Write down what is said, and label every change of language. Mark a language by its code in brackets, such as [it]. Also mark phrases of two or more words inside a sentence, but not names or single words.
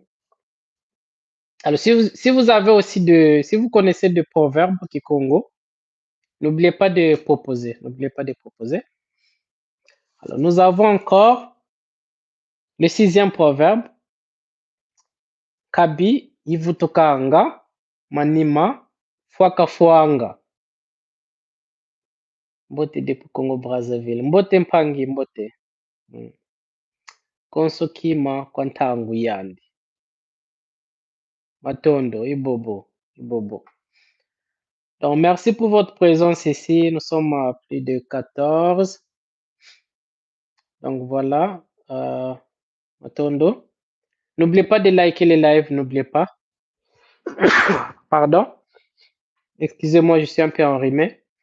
[fr] Alors, si vous avez aussi si vous connaissez des proverbes Kikongo, n'oubliez pas de proposer. N'oubliez pas de proposer. Alors, nous avons encore le sixième proverbe. [kg] Kabi ivutokanga manima fwakafuanga. [fr] Mbote de Congo Brazzaville. [kg] Mbote mpangi mbote. Konso kima kwa ntangu yandi. Matondo, Ibobo, Ibobo. [fr] Donc, merci pour votre présence ici. Nous sommes à plus de 14. Donc, voilà. Matondo. N'oubliez pas de liker les lives, n'oubliez pas. Pardon. Excusez-moi, je suis un peu enrhumé.